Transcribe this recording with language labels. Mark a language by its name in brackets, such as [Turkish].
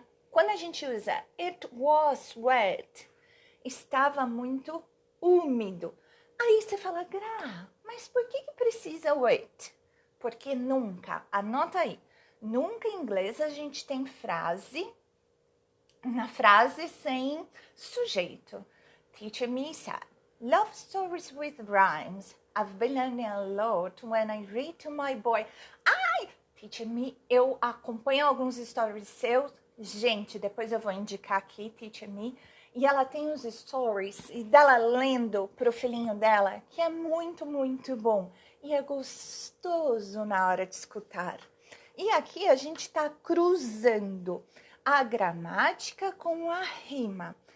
[Portuguese] Quando a gente usa [English] it was wet, [Portuguese] estava muito úmido. Aí você fala, Gra, mas por que precisa wet? Porque nunca, anota aí, nunca em inglês a gente tem na frase sem sujeito. [English] Teacher me said, love stories with rhymes. I've been learning a lot when I read to my boy. [Portuguese] Ai, Teacher me, eu acompanho alguns stories seus. Gente, depois eu vou indicar aqui, Teacher me. E ela tem os stories e dela lendo pro filhinho dela, que é muito, muito bom. E é gostoso na hora de escutar. E aqui a gente está cruzando a gramática com a rima.